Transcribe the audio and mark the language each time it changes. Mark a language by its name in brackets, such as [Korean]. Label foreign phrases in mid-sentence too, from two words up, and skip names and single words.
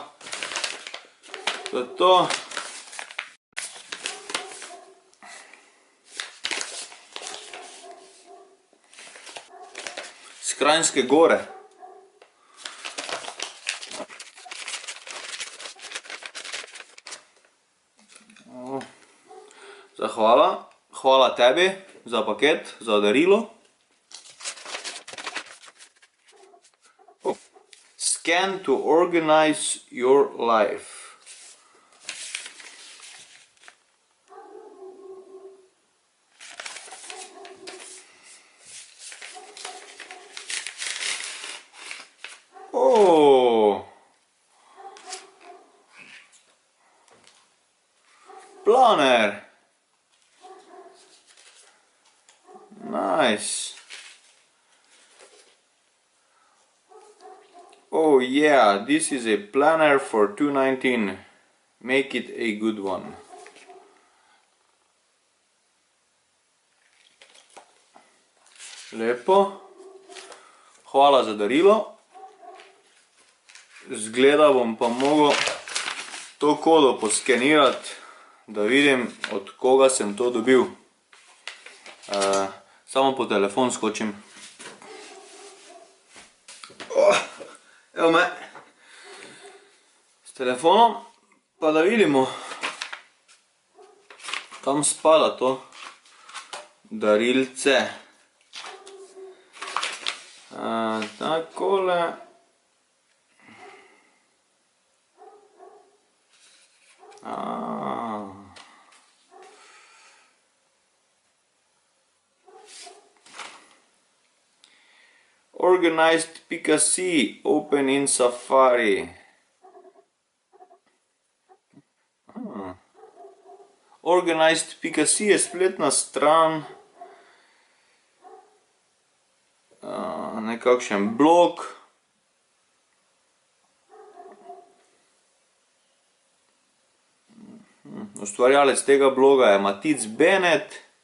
[Slovenian] To je to. S Kranjske Gore. Zahvala. Hvala tebi za paket, za darilo. [English] Scan to organize your life. Oh. Planer. Nice. Oh yeah, this is a planner for 2019. Make it a good one. [Slovenian] Lepo. Hvala za darilo. Zgleda bom pa mogel to kodo poskenirati, da vidim, od koga sem to dobil. Samo po telefon skočim. Evo me. S telefonom. Pa da vidimo, kam spada to darilce. Takole. [English] Organized.c, open in Safari. [Slovenian] Organized.c je spletna stran, nekakšen blog. Ustvarjalec tega bloga je Matic Bennett.